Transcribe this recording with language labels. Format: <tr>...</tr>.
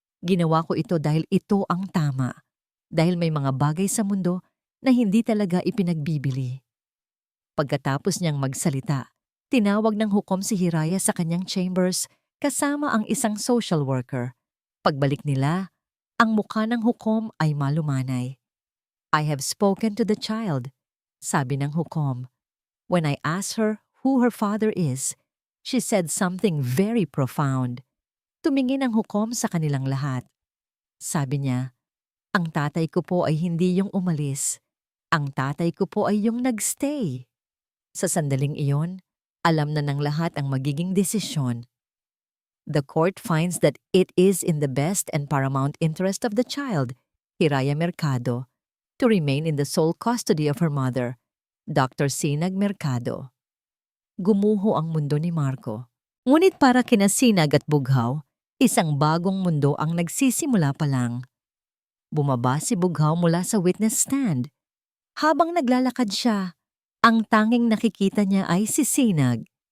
<tl>Ginawa ko ito dahil ito ang tama. Dahil may mga bagay sa mundo na hindi talaga ipinagbibili. Pagkatapos niyang magsalita, tinawag ng hukom si Hiraya sa kanyang chambers kasama ang isang social worker. Pagbalik nila, ang mukha ng hukom ay malumanay.</tl> <en>I have spoken to the child,</en> <tl>sabi ng hukom.</tl> <en>When I asked her who her father is, she said something very profound.</en> <tl>Tumingin ang hukom sa kanilang lahat. Sabi niya, ang tatay ko po ay hindi yung umalis. Ang tatay ko po ay yung nagstay. Sa sandaling iyon, alam na ng lahat ang magiging desisyon.</tl> <en>The court finds that it is in the best and paramount interest of the child, Hiraya Mercado, to remain in the sole custody of her mother, Dr. Sinag Mercado.</en> <tl>Gumuho ang mundo ni Marco. Ngunit para kina Sinag at Bughaw, isang bagong mundo ang nagsisimula pa lang. Bumaba si Bughaw mula sa witness stand. Habang naglalakad siya, ang tanging nakikita niya ay si Sinag.</tl>